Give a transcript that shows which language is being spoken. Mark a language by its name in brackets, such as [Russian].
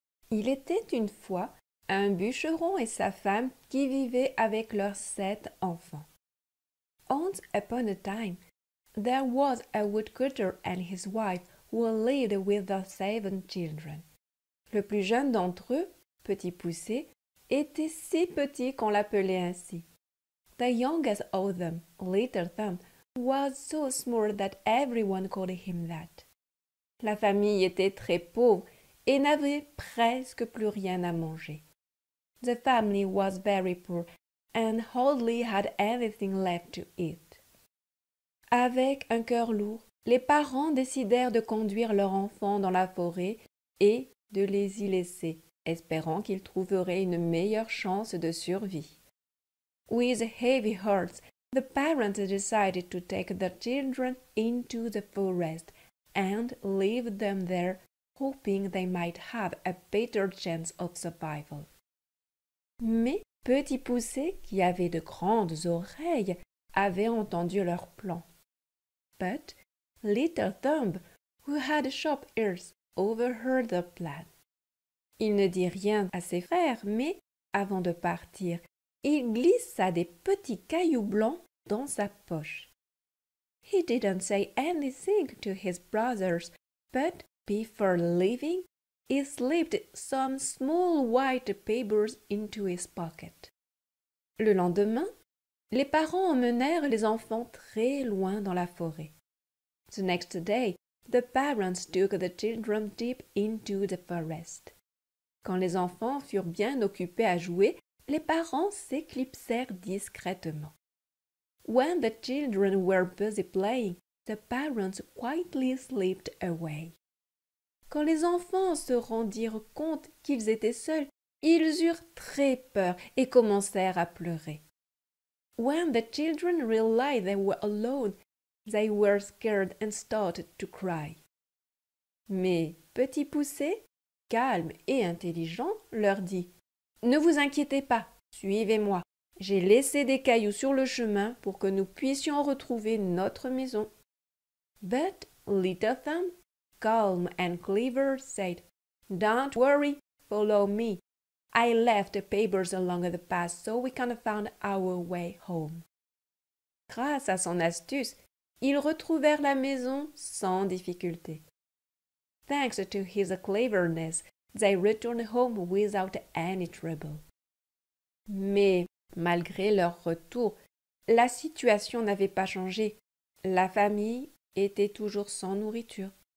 [French] Il était une fois un bûcheron et sa femme qui vivaient avec leurs 7 enfants. [English] Once upon a time, there was a woodcutter and his wife who lived with their 7 children. [French] Le plus jeune d'entre eux, Petit Poucet, était si petit qu'on l'appelait ainsi. [English] The youngest of them, Little Thumb, was so small that everyone called him that. [French] La famille était très pauvre et n'avait presque plus rien à manger. [English] The family was very poor and hardly had anything left to eat. [French] Avec un cœur lourd, les parents décidèrent de conduire leur enfant dans la forêt et de les y laisser, espérant qu'ils trouveraient une meilleure chance de survie. [English] With heavy hearts, the parents decided to take their children into the forest and leave them there, hoping they might have a better chance of survival. [French] Mais Petit Poucet, qui avait de grandes oreilles, avait entendu leur plan. [English] But Little Thumb, who had sharp ears, overheard the plan. [French] Il ne dit rien à ses frères, mais, avant de partir, il glissa des petits cailloux blancs dans sa poche. [English] He didn't say anything to his brothers, but before leaving, he slipped some small white pebbles into his pocket. [French] Le lendemain, les parents emmenèrent les enfants très loin dans la forêt. [English] The next day, the parents took the children deep into the forest. [French] Quand les enfants furent bien occupés à jouer, les parents s'éclipsèrent discrètement. [English] When the children were busy playing, the parents quietly slipped away. [French] Quand les enfants se rendirent compte qu'ils étaient seuls, ils eurent très peur et commencèrent à pleurer. [English] When the children realized they were alone, they were scared and started to cry. [French] Mais Petit Poucet, calme et intelligent, leur dit « Ne vous inquiétez pas, suivez-moi. J'ai laissé des cailloux sur le chemin pour que nous puissions retrouver notre maison. » [English] But Little Thumb, calm and clever, said, "Don't worry, follow me. I left the papers along the path so we can find our way home." [French] Grâce à son astuce, ils retrouvèrent la maison sans difficulté. [English] Thanks to his cleverness, they returned home without any trouble. [French] Mais, malgré leur retour, la situation n'avait pas changé. La famille était toujours sans nourriture.